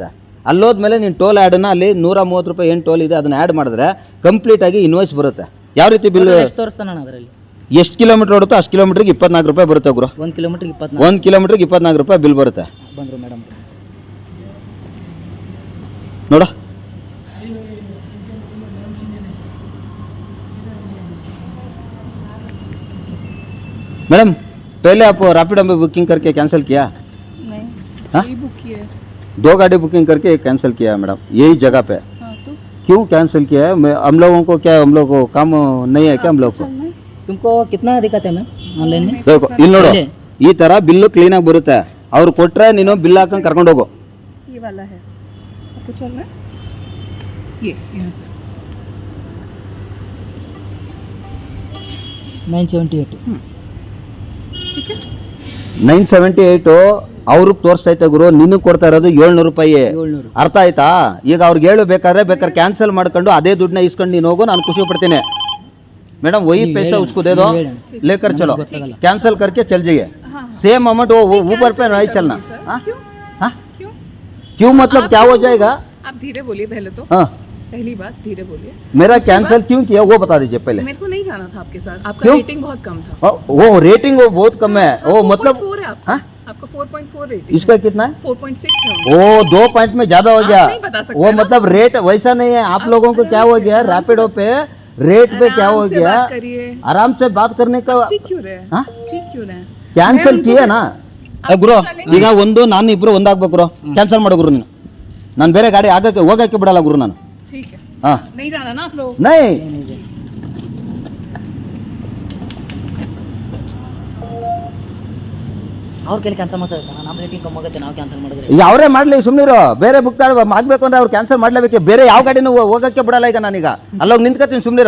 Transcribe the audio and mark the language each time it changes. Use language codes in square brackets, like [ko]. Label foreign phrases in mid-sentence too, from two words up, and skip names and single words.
[kn] ಅಲ್ಲೋದ್ಮೇಲೆ ನೀನು ಟೋಲ್ ಆ್ಯಡನ್ನ ಅಲ್ಲಿ 130 ರೂಪಾಯಿ ಏನು ಟೋಲ್ ಇದೆ ಅದನ್ನು ಆ್ಯಡ್ ಮಾಡಿದ್ರೆ ಕಂಪ್ಲೀಟಾಗಿ ಇನ್ವಾಯ್ಸ್ ಬರುತ್ತೆ. ಯಾವ ರೀತಿ ಬಿಲ್ ಅದರಲ್ಲಿ ಎಷ್ಟು ಕಿಲೋಮೀಟರ್ ಓಡುತ್ತೋ ಅಷ್ಟು ಕಿಲೋಮೀಟ್ರಿಗೆ 24 ರೂಪಾಯಿ ಬರುತ್ತೆ ಗುರು. 1 ಕಿಲೋಮೀಟ್ರಿಗೆ 24 ರೂಪಾಯಿ ಬಿಲ್ ಬರುತ್ತೆ. ಬಂದರು ಮೇಡಮ್ ನೋಡ. [hi] मैडम पहले आप रैपिडो में बुकिंग करके कैंसिल किया? नहीं, हाँ? यही बुक किया है। 2 गाड़ी बुकिंग करके एक कैंसिल किया है मैडम, यही जगह पे। हाँ, तो क्यों कैंसिल किया है? हम लोगों को क्या, हम लोग को काम नहीं है क्या हम लोग को? चलना है। तुमको कितना दिक्कत है मैम ऑनलाइन में? [kn] देखो ಇಲ್ಲಿ ನೋಡು, ಈ ತರ ಬಿಲ್ ಕ್ಲೀನ್ ಆಗಿ ಬರುತ್ತೆ. ಅವ್ರು ಕೊಟ್ರೆ ನೀನು ಬಿಲ್ ಹಾಕೊಂಡು ಕರ್ಕೊಂಡು ಹೋಗು. [hi] ये वाला है, आपको चलना है। ये यहाँ पे 978 ठीक है। [kn] 978 ಅವ್ರಿಗೆ ತೋರಿಸ್ತೈತೆ ಗುರು, ನಿನಗೆ ಕೊಡ್ತಾ ಇರೋದು 700 ರೂಪಾಯಿ. 700 ಅರ್ಥ ಆಯ್ತಾ? ಈಗ ಅವ್ರಿಗೆ ಹೇಳು, ಬೇಕಾದ್ರೆ ಕ್ಯಾನ್ಸಲ್ ಮಾಡ್ಕೊಂಡು ಅದೇ ದುಡ್ಡನ್ನ ಇಸ್ಕೊಂಡು ನೀನು ಹೋಗು, ನಾನು ಖುಷಿ ಪಡ್ತೀನಿ. [hi] मैडम वही पैसा उसको दे दो, लेकर चलो, कैंसिल करके चल जाइए। [en] same amount [hi] वो ऊपर पे नहीं चलना। क्यों? हाँ? क्यों? क्यों मतलब क्या हो जाएगा? आप धीरे बोलिए पहले तो। हाँ पहली बात धीरे बोलिए। मेरा कैंसिल क्यों किया वो बता दीजिए पहले। मेरे को नहीं जाना था आपके साथ, आपका क्यों? रेटिंग बहुत कम था। वो रेटिंग वो बहुत कम है, वो मतलब 4.4 है आपका। हाँ? आपका 4.4 रेटिंग। इसका कितना है? 4.6 है। वो 2 पॉइंट में ज्यादा हो आप गया। नहीं बता सकते वो ना। मतलब रेट वैसा नहीं है। आप लोगों को क्या हो गया, आराम से रैपिडो पे रेट पे क्या हो आराम से गया, बात करिए। आराम से बात करने का चीख क्यों रहे हैं? हाँ? चीख क्यों रहे हैं? [kn] ಕ್ಯಾನ್ಸಲ್ [hi] मैं ಕಿಯೇ उनको- [kn] ನಾ [hi] आप [kn] ಗುರು [hi] चलेंगे। [kn] ಈಗ ಒಂದು ನಾನು ಇಬ್ರು ಒಂದಾಗ್ಬೇಕು ಗುರು ಕ್ಯಾನ್ಸಲ್ ಮಾಡು ಗುರು ನೀನು ನಾನು ಬೇರೆ ಗಾಡಿ ಆಗಕ್ಕೆ ಹೋಗಕ್ಕೆ ಬಿಡಲ್ಲ ಗುರು ನಾನು [hi] ठीक है, [kn] ಹಾ [hi] नहीं जाना ना आप लोग। ನೈ [kn] ಅವ್ರ ಕೈಲಿ ಕ್ಯಾನ್ಸಲ್ ಮಾಡ್ತಾರೆ, ನಮ್ಮ ರೇಟಿಂಗ್ ಕಮ್ಮಿ ಆಗುತ್ತೆ, ನಾವು ಕ್ಯಾನ್ಸಲ್ ಮಾಡಿದ್ರೆ. ಈಗ ಅವರೇ ಮಾಡ್ಲಿ ಸುಮ್ಮನಿರು, ಬೇರೆ ಬುಕ್ ಆಗ್ಬೇಕು ಅಂದ್ರೆ ಅವ್ರು ಕ್ಯಾನ್ಸಲ್ ಮಾಡ್ಲೇಬೇಕು. ಬೇರೆ ಯಾವ ಗಾಡಿನೂ ಹೋಗಕ್ಕೆ ಬಿಡಲ್ಲ ಈಗ ನಾನೀಗ ಅಲ್ಲೋಗಿ ನಿಂತ್ಕೊತೀನಿ ಸುಮ್ಮನಿರು.